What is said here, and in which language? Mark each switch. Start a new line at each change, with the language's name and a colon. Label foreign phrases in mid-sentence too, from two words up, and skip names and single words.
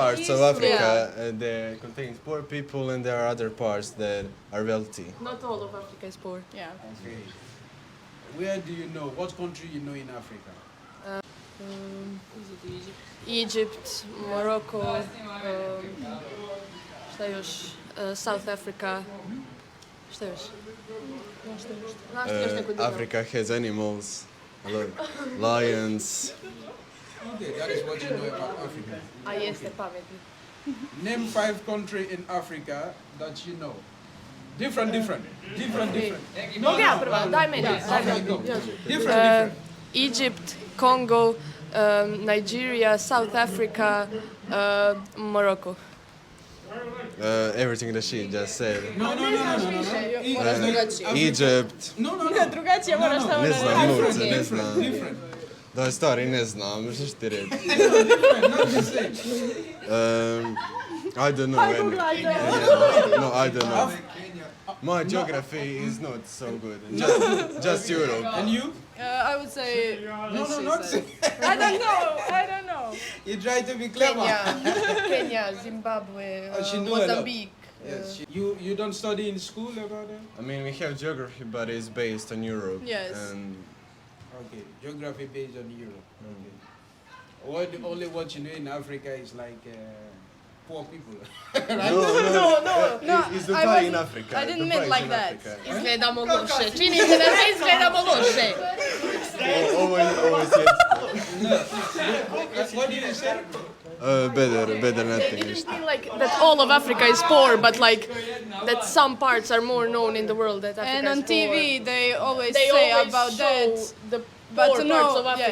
English: parts of East- Africa that contains poor people, and there are other parts that are wealthy. Not all of Africa is poor. Yeah. Okay. Where do you know? What country you know in Africa? Egypt, Morocco,
Bosnian: šta još? South Africa. Šta još? Znaš ti još neku državu?
English: Africa has animals, lions. Okay, that is what you know about Africa.
Bosnian: A jeste pametni.
English: Name 5 countries in Africa that you know. Different.
Bosnian: Mogu ja prva? Daj meni.
English: Okay, go. Different. Egypt, Congo, Nigeria, South Africa, Morocco. Everything that she just said. No. Egypt. No.
Bosnian: Drugačije moraš tamo Ne da znam, radiš. Nurce, ne znam.
English: Different.
Bosnian: Da, stari, ne znam, što ću ti reći?
English: Not the same. I don't know any. No, I don't know. My geography is not so good. Just Europe. And you? I would say... No, not same. I don't know. You try to be clever. Kenya, Zimbabwe, She know a lot. Mozambique. Yes. You don't study in school about that? I mean, we have geography, but it's based on Europe. Yes. And Okay, geography based on Europe. Okay. Only what you know in Africa is like poor people. No, Is I Dubai wasn't- in Africa? I didn't Dubai mean is like in that. Africa.
Bosnian: Izgledamo loše. Čini se da ne izgledamo loše. Ovo je
English: What do you say? better not They English. didn't mean like that all of Africa is poor, but like that some parts are more known in the world that Africa And on is poor. TV, they always They say always about show that. the But poor to parts know- of Africa,